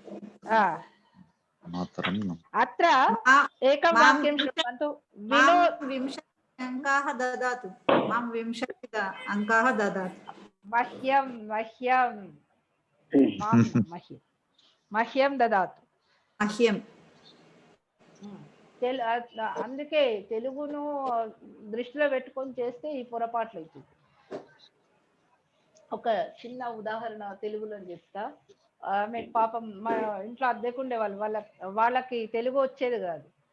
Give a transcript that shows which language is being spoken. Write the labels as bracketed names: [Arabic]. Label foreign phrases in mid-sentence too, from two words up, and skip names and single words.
[Sanskrit] अत्र एकं वाक्यं शृण्वन्तु 20 अङ्काः ददातु मां 20 अङ्काः ददातु मह्यं ददातु मह्यं [Telugu] అందుకే తెలుగును దృష్టిలో పెట్టుకొని చేస్తే ఈ పొరపాట్లు అవుతుంది ఒక చిన్న ఉదాహరణ తెలుగులో చెప్తా మీకు పాపం మా ఇంట్లో అద్దెకుండే వాళ్ళకి తెలుగు వచ్చేది కాదు